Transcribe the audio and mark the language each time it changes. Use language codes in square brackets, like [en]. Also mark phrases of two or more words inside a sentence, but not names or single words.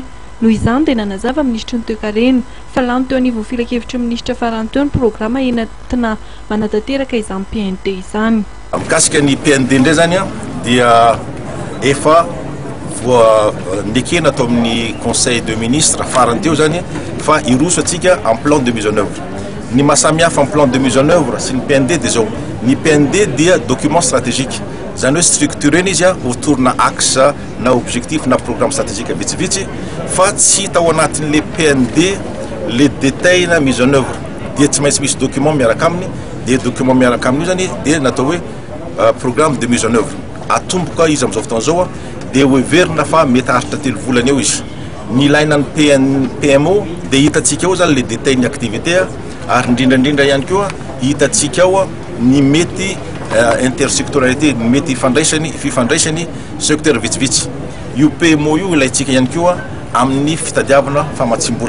[mg] Noho izany dia nanazava ministry ny toekarena fa lany teo anivon'ny filakevitry ministra farany teo ny programa entina manatanteraka izany PND izany. Mikasika ny PND indray zany dia efa ndekena atao amin'ny [fr] conseil de ministre [mg] farany teo zany fa iroso atsika [fr] en plan de mise en œuvre. [mg] Ny mahasamihafa [fr] en plan de mise en œuvre [mg] sy ny PND dia zao ny PND dia [fr] document stratégique [mg] zany hoe structureny izy autour na axe na objectif na [fr] programme stratégique [mg] vitsivitsy fa tsy hita ao anatin'le PND [fr] le détail [mg] na [fr] mise en œuvre [mg] dia tsy maintsy misy document miaraka aminy dia document miaraka aminy io zany dia natao hoe [fr] programme de mise en œuvre [mg] atomboka izy amin'izao fotoana zao dia ho heverina fa mety haharitra 3 volana eo izy ny ilaina ny PMO dia hitatsika ao zany [fr] le détail [mg] ny activité ary indrindrandrindra ihany koa hitatsika ao ny mety intersectorialité mety fifandraisany secteur vitsivitsy io PMO io ilaitsika ihany koa amin'ny fitadiavana famatsimbola.